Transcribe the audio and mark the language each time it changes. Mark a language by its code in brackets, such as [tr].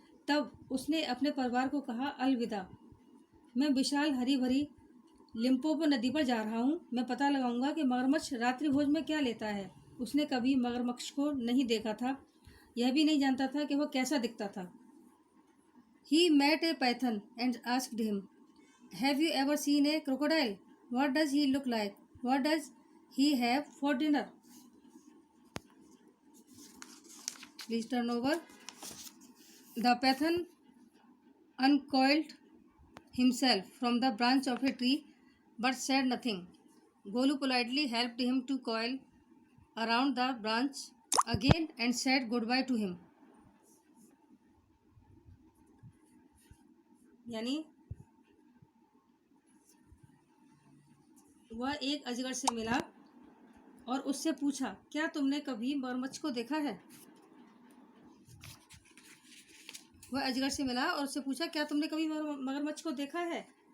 [hi] तब उसने अपने परिवार को कहा, "अलविदा, मैं विशाल हरी भरी लिम्पोपो नदी पर जा रहा हूँ। मैं पता लगाऊंगा कि मगरमच्छ रात्रि भोज में क्या लेता है।" उसने कभी मगरमच्छ को नहीं देखा था, यह भी नहीं जानता था कि वह कैसा दिखता था। [en] He met a python and asked him, "Have you ever seen a crocodile? What does he look like? What does he have for dinner?" Please turn over. The python uncoiled himself from the branch of a tree but said nothing. Golu politely helped him to coil around the branch again and said goodbye to him. [hi] यानी वह एक अजगर से मिला और उससे पूछा, क्या तुमने कभी मगरमच्छ को देखा है? वह अजगर से मिला और उससे पूछा, क्या तुमने कभी मगरमच्छ को देखा है?